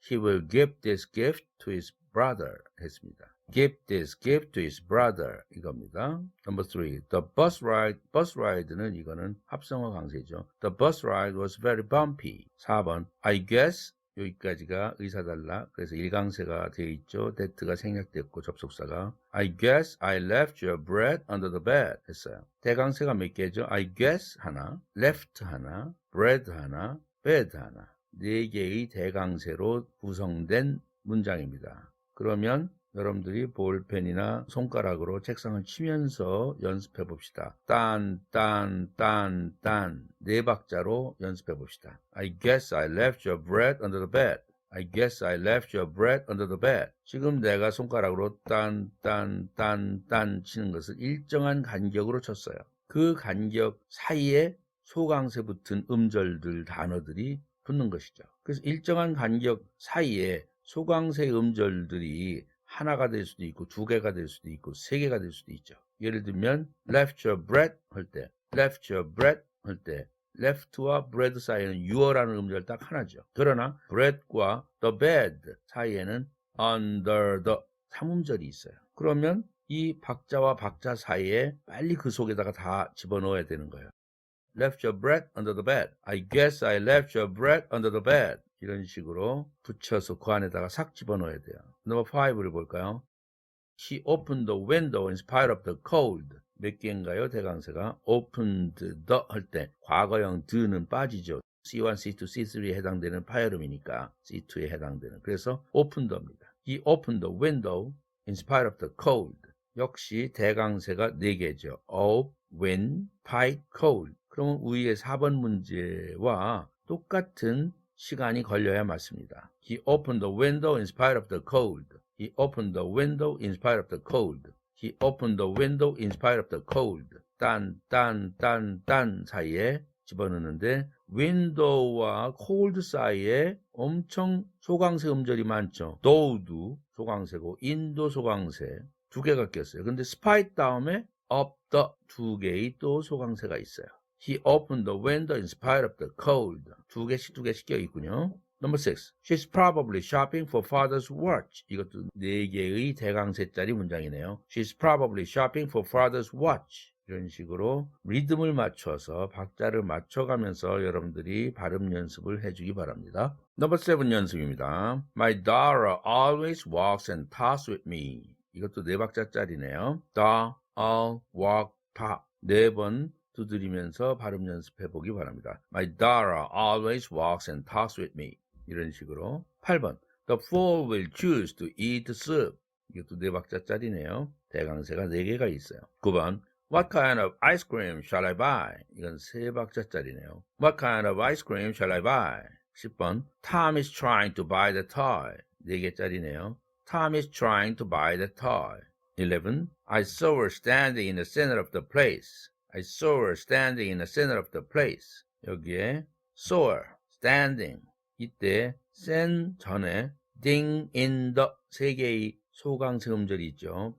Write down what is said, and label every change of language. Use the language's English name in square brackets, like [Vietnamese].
[English] He will give this gift to his brother [Korean] 했습니다. [English] Give this gift to his brother 이겁니다. Number 3. [Korean] The bus ride는 이거는 합성어 강세죠. [English] The bus ride was very bumpy. [Korean] 4번. [English] I guess [Korean] 여기까지가 의사달라. 그래서 일강세가 되어 있죠. that가 생략됐고 접속사가 [English] I guess I left your bread under the bed 했어요. [Korean] 대강세가 몇 개죠? I guess 하나, left 하나, bread 하나, bed 하나. 4개의 대강세로 구성된 문장입니다. 그러면 여러분들이 볼펜이나 손가락으로 책상을 치면서 연습해 봅시다. 딴 4박자로 연습해 봅시다. [English] I guess I left your bread under the bed. I guess I left your bread under the bed. [Korean] 지금 내가 손가락으로 딴 치는 것을 일정한 간격으로 쳤어요. 그 간격 사이에 소강세 붙은 음절들 단어들이 붙는 것이죠. 그래서 일정한 간격 사이에 소강세 음절들이 하나가 될 수도 있고 2개가 될 수도 있고 3개가 될 수도 있죠. 예를 들면 left your bread 할 때 left your bread 할 때 left와 bread 사이에는 your라는 음절 딱 하나죠. 그러나 bread과 the bed 사이에는 under the 3음절이 있어요. 그러면 이 박자와 박자 사이에 빨리 그 속에다가 다 집어넣어야 되는 거예요. [English] left your bread under the bed. I guess I left your bread under the bed. [Korean] 이런 식으로 붙여서 그 안에다가 싹 집어넣어야 돼요. Number 5를 볼까요? [English] He opened the window in spite of the cold. [Korean] 몇 개인가요? 대강세가 opened the 할 때 과거형 the는 빠지죠. C1, C2, C3에 해당되는 파열음이니까 C2에 해당되는. 그래서 opened the입니다. [English] He opened the window in spite of the cold. [Korean] 역시 대강세가 4개죠. of, when, fight, cold. 그러면 위의 4번 문제와 똑같은 시간이 걸려야 맞습니다. [English] He opened the window in spite of the cold. He opened the window in spite of the cold. He opened the window in spite of the cold. [Korean] 딴 사이에 집어넣는데 window와 cold 사이에 엄청 소강세 음절이 많죠. though도 소강세고 in도 소강세 두 개가 꼈어요. 근데 spite 다음에 of the 두 개의 또 소강세가 있어요. [English] He opened the window in spite of the cold. [Korean] 두 개씩 껴 있군요. Number 6. [English] She's probably shopping for father's watch. [Korean] 이것도 4개의 대강세짜리 문장이네요. [English] She's probably shopping for father's watch. [Korean] 이런 식으로 리듬을 맞춰서 박자를 맞춰가면서 여러분들이 발음 연습을 해주기 바랍니다. Number 7 연습입니다. [English] My daughter always walks and talks with me. [Korean] 이것도 4박자짜리네요. da, walk, talk. 4번 두드리면서 발음 연습해 보기 바랍니다. [English] My daughter always walks and talks with me. [Korean] 이런 식으로. 8번. [English] The fool will choose to eat soup. [Korean] 이것도 4박자짜리네요. 대강세가 4개가 있어요. 9번. [English] What kind of ice cream shall I buy? [Korean] 이건 3박자짜리네요. [English] What kind of ice cream shall I buy? [Korean] 10번. [English] Tom is trying to buy the toy. [Korean] 4개짜리네요. [English] Tom is trying to buy the toy. 11. I saw her standing in the center of the place. I saw her standing in the center of the place. [Korean] 여기에 [English] saw her, standing. [Korean] 이때 stand 전에 ding in the 3개의 소강세 음절이 있죠.